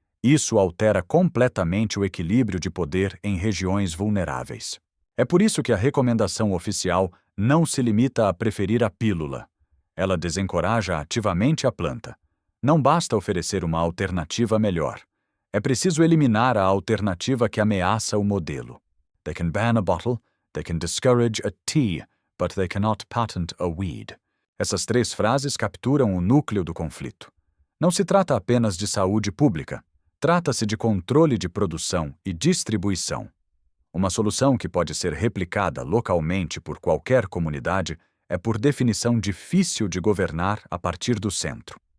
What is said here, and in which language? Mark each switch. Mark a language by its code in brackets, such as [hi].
[pt] Isso altera completamente o equilíbrio de poder em regiões vulneráveis. É por isso que a recomendação oficial não se limita a preferir a pílula. Ela desencoraja ativamente a planta. Não basta oferecer uma alternativa melhor. É preciso eliminar a alternativa que ameaça o modelo. [en] They can ban a bottle, they can discourage a tea, but they cannot patent a weed. [pt] Essas 3 frases capturam o núcleo do conflito. Não se trata apenas de saúde pública. Trata-se de controle de produção e distribuição. Uma solução que pode ser replicada localmente por qualquer comunidade é, por definição, difícil de governar a partir do centro.